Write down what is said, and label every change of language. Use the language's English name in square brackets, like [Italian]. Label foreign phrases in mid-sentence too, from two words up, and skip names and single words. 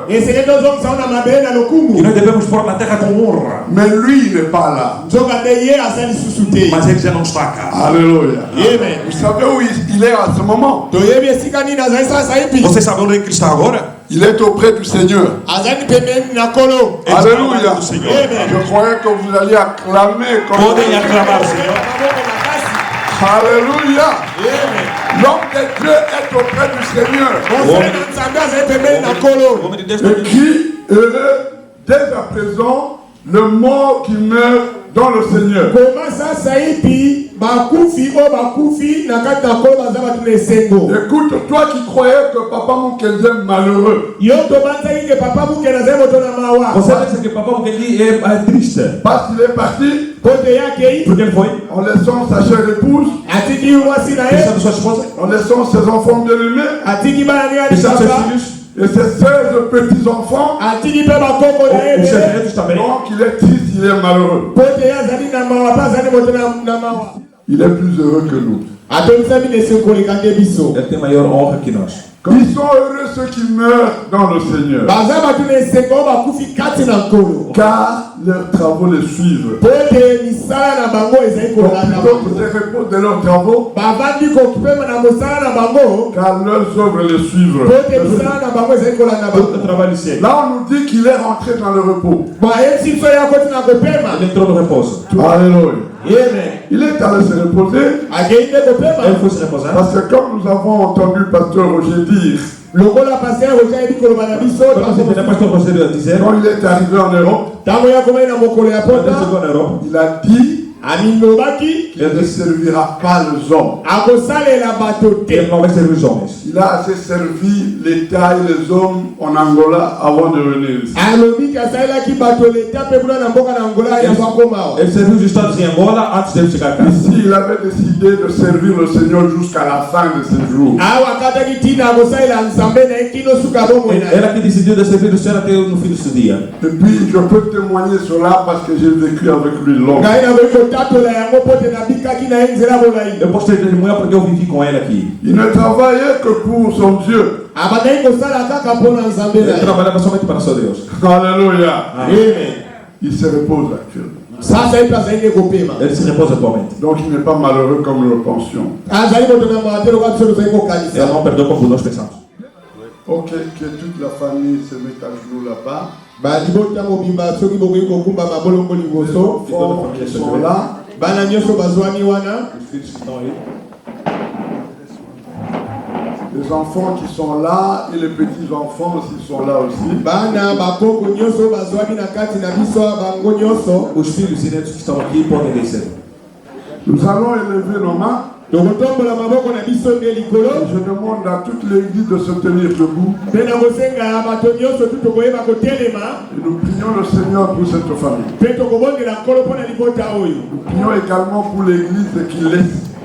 [Portuguese] e nós devemos pôr na terra com honra. [French] Mais lui, il n'est pas là. [Portuguese] Mas ele já não está cá. [French] Alléluia. Amen. Vous savez où il est à ce moment? [Portuguese] Vocês sabem onde ele está agora? [French] Il est auprès du Seigneur. [Portuguese] Ele está [French] Alléluia. [Portuguese] do Senhor. [French] Je croyais que vous alliez acclamer comme [Portuguese] Podem aclamar o Senhor. [French] Alléluia. L'homme de Dieu est auprès du Seigneur. [Portuguese] O homem de Deus está [French] Et qui heureux dès à présent le mort qui meurt dans le Seigneur. Écoute, toi qui croyais que Papa Mukendi est malheureux, [Portuguese] Você pensa que Papai Mukendi é triste? [French] parce qu'il est parti [Portuguese] Porque ele foi, [French] en laissant sa chère épouse, [Portuguese] deixando sua esposa, [French] en laissant ses enfants bien-aimés [Portuguese] deixando seus filhos, [French] et ses 16 petits-enfants. [Portuguese] os seus netos também. [French] Donc il est triste, il est malheureux. Il est plus heureux que nous. [Portuguese] Ele tem maior honra que nós. [French] Ils sont heureux ceux qui meurent dans le Seigneur, car leurs travaux les suivent. Donc plutôt que de répondre de leurs travaux, car leurs œuvres les suivent. [Portuguese] O trabalho segue. [French] Là on nous dit qu'il est rentré dans le repos. [Portuguese] Ele entrou no repouso. [French] Alléluia. Il est allé se reposer [Portuguese] Ele foi se repousar. [French] parce que comme nous avons entendu le pasteur Roger dire, [Portuguese] Quando o pastor Rogério dizer, [French] quand il est arrivé en Europe, [Portuguese] quando ele chegou na Europa, [French] il a dit Il ne servira pas les hommes. [Portuguese] Ele não vai servir os homens. [French] Il a assez servi l'État et les hommes en Angola avant de venir ici. [Portuguese] Ele serviu os estados em Angola antes de ele chegar cá. [French] Ici, il avait décidé de servir le Seigneur jusqu'à la fin de ses jours. [Portuguese] Ele aqui decidiu de servir o Senhor até no fim desse dia. [French] Et puis, je peux témoigner cela parce que j'ai vécu avec lui longtemps. [Portuguese] Eu posso testemunhar porque eu vivi com ele aqui. [French] Il ne travaillait que pour son Dieu. [Portuguese] Ele trabalhava somente para seu Deus. [French] Alléluia. [Portuguese] Amém. [French] Il se repose actuellement. [Portuguese] Ele se repousa atualmente. [French] Donc, il n'est pas malheureux comme nous le pensions. [Portuguese] Ele não perdoa como nós pensamos. [French] Ok, que toute la famille se mette à genoux là-bas. Les enfants qui sont là. Les enfants qui sont là et les petits-enfants aussi sont là aussi. [Portuguese] Os filhos e netos que estão aqui podem descer. [French] Nous allons élever nos mains. Et je demande à toute l'église de se tenir debout. Et nous prions le Seigneur pour cette famille. Nous prions également pour l'église qui laisse.